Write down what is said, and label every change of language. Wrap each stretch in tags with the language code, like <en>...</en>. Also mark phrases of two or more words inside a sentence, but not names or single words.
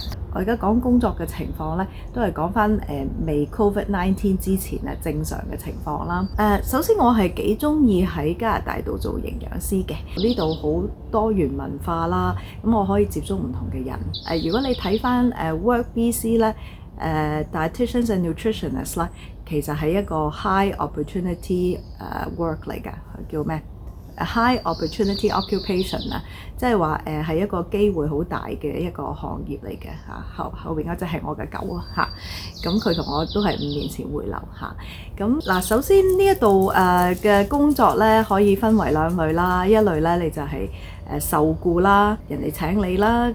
<yue>我而家講工作嘅情況咧，都係講翻未 COVID-19 之前正常嘅情況啦。首先我係幾中意喺加拿大度做營養師嘅。呢度好多元文化啦，咁我可以接觸唔同嘅人。如果你睇翻WorkBC 咧 ，</yue> <en>dietitians and nutritionists</en> <yue>咧，其實係一個</yue> <en>high opportunity work</en> <yue>嚟㗎，叫咩 ？</yue> <en>High opportunity occupation</en> <yue>啊，即係話係一個機會好大嘅一個行業嚟嘅嚇。後邊嗰隻係我嘅狗啊嚇，咁佢同我都係5年前回流嚇。咁嗱，首先呢一度嘅工作咧可以分為2類啦。一類咧你就係受僱啦，人哋請你啦。</yue>